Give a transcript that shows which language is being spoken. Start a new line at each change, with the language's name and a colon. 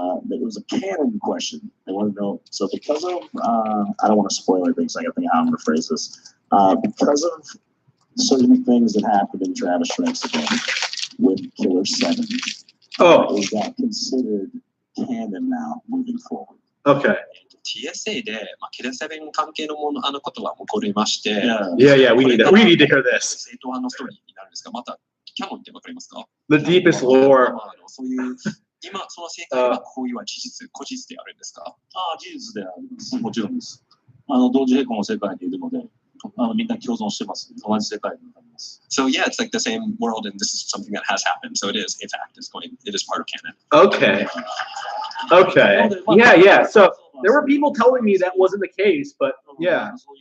English: It was a canon question. They want to know. So because of, I don't want to spoil anything, so I got to think of how I'm going to phrase this. Because of certain things that happened in Travis Strikes Again with Killer 7, is that considered canon now moving forward? Okay.
Japanese: TSA で、キル7関係のことが起こりまして、
English: Yeah, we need to hear this.
Japanese: 正統派のストーリーになるんですが、またキャノンってわかりますか？
English: The deepest lore.
Japanese: そういう今その正解はこういうは事実であるんですか？事実であります。もちろんです。同時並行の世界にいるので、みんな共存してます。同じ世界になります。
English: So yeah, it's like the same world, and this is something that has happened. So it is a fact. It is part of canon. Okay. Yeah. So there were people telling me that wasn't the case, but yeah.